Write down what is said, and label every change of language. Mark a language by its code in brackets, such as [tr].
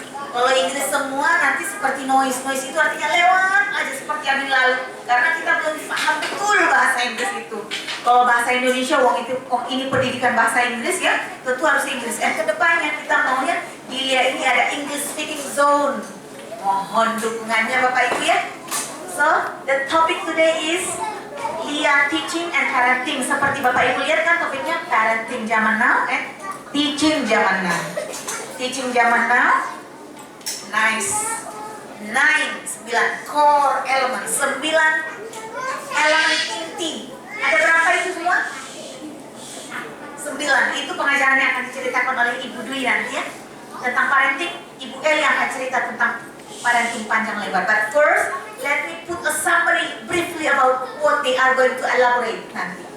[id] Kalau Inggris semua nanti seperti noise itu artinya lewat aja seperti angin lalu karena kita belum paham betul bahasa Inggris itu. Kalau bahasa Indonesia ini pendidikan bahasa Inggris ya, tentu harus Inggris. Kedepannya kita maunya di Lia ini ada English speaking zone. Mohon dukungannya Bapak Ibu ya. [en] So, the topic today is Lia teaching and parenting. [id] Seperti Bapak Ibu lihat kan topiknya parenting zaman now and teaching zaman now. [en] Teaching zaman now. Nice. 9 core element, [id] 9 elemen inti. Ada berapa itu semua? 9. Itu pengajarannya akan diceritakan oleh Ibu Dwi nanti ya. Tentang parenting, Ibu Eli akan cerita tentang parenting panjang lebar. [en] But first, let me put a summary briefly about what they are going to elaborate nanti.